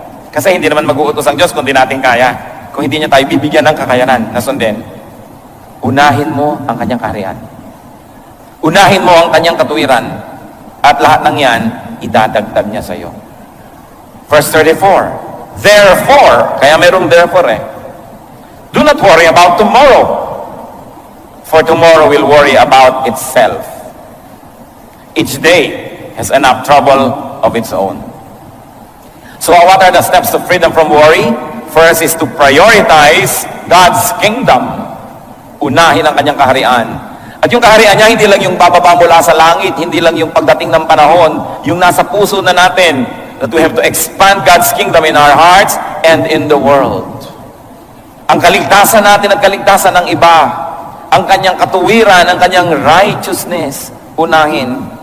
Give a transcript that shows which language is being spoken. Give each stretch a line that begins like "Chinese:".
Filipino: Kasi hindi naman mag-uutos ang Diyos kung di natin kaya. Kung hindi niya tayo bibigyan ng kakayanan na sundin. Unahin mo ang kanyang kaharian. Unahin mo ang kanyang katuwiran. At lahat ng yan, idadagdag niya sa iyo.
English: Verse 34. Therefore,
Filipino: kaya mayroong
English: therefore eh. Do not worry about tomorrow. For tomorrow will worry about itself. Each day has enough trouble of its own. So what are the steps to freedom from worry? First is to prioritize God's kingdom.
Filipino: Unahin ang kanyang kaharian. At yung kaharian niya, hindi lang yung bababa mula sa langit, hindi lang yung pagdating ng panahon, yung nasa puso na natin,
English: that we have to expand God's kingdom in our hearts and in the world.
Filipino: Ang kaligtasan natin at kaligtasan ng iba, ang kanyang katuwiran, ang kanyang righteousness, unahin.